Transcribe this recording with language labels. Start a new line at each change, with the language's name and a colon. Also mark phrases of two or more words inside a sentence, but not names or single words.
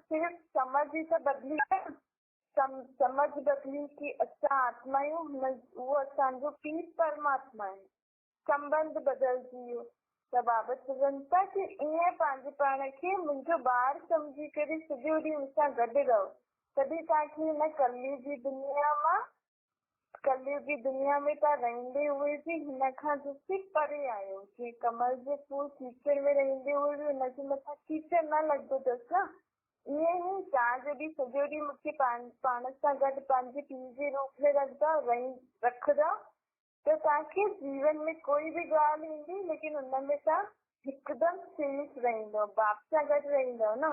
Sindhi: सिर्फ़ समझ ई त बदिली आहे, समझ बदिली कि असां आत्मा आहियूं, उहो असांजो पीउ परमात्मा आहे, संबंध बदिलजी वियो। त बाबा चवनि था कि ईअं पंहिंजे पाण खे मुंहिंजो ॿार सम्झी करे सॼो ॾींहुं मूंसां गॾु रहो, तॾहिं तव्हांखे हिन कलयुगी दुनिया में तव्हां रहंदे हुए बि हिन खां ॾिसी परे आहियो। जीअं कमल जे फूल कीचड़ में रहंदे हुए बि हुनजे मथां कीचड़ न लॻंदो अथसि न, ईअं ई तव्हां जॾहिं सॼो ॾींहुं मूंखे पाण सां गॾु पंहिंजे पीउ जे रूप में रखंदा त तव्हांखे जीवन में कोई बि ॻाल्हि ईंदी, लेकिन हुनमें तव्हां हिकदमि सेफ रहंदव, बाप सां गॾु रहंदव न।